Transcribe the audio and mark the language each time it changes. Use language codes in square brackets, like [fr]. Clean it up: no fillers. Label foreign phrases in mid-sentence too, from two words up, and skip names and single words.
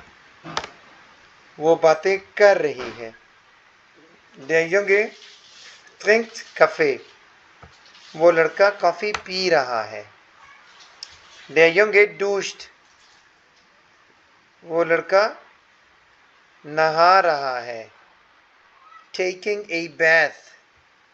[hi] वो बातें कर रही है. [de] Der Junge trinkt Kaffee. [hi] वो लड़का कॉफी पी रहा है. [de] Der Junge duscht. [hi] वो लड़का नहा रहा है. [en] Taking a bath.